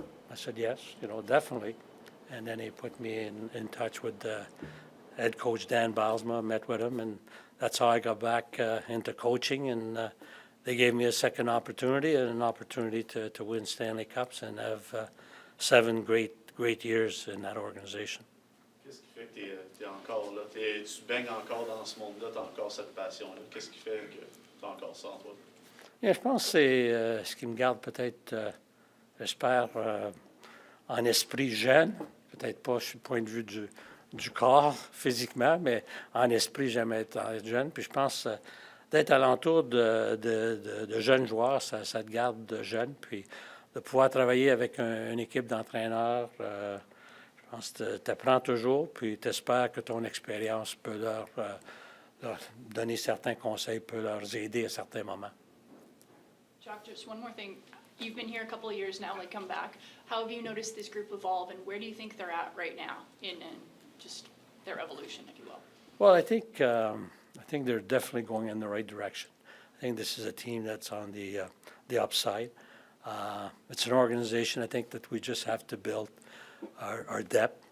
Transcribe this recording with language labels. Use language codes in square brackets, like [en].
[en] I said, yes, definitely. And then he put me in touch with head coach Dan Baalsma, met with him, and that's how I got back into coaching. And they gave me a second opportunity and an opportunity to win Stanley Cups and have 7 great years in that organization. [fr] Qu'est-ce qui fait que tu es encore là? Tu baignes encore dans ce monde-là, tu as encore cette passion-là. Qu'est-ce qui fait que tu as encore ça en toi? Yeah, je pense que c'est ce qui me garde peut-être, j'espère, en esprit jeune. Peut-être pas du point de vue du corps, physiquement, mais en esprit, j'aime être jeune. Puis je pense d'être alentour de jeunes joueurs, ça te garde jeune. Puis de pouvoir travailler avec une équipe d'entraîneurs, je pense que tu apprends toujours, puis tu espères que ton expérience peut leur donner certains conseils, peut leur aider à certains moments. [en] Jacques, just one more thing. You've been here a couple of years now, come back. How have you noticed this group evolve, and where do you think they're at right now in just their evolution, if you will? Well, I think they're definitely going in the right direction. I think this is a team that's on the upside. It's an organization, I think, that we just have to build our depth.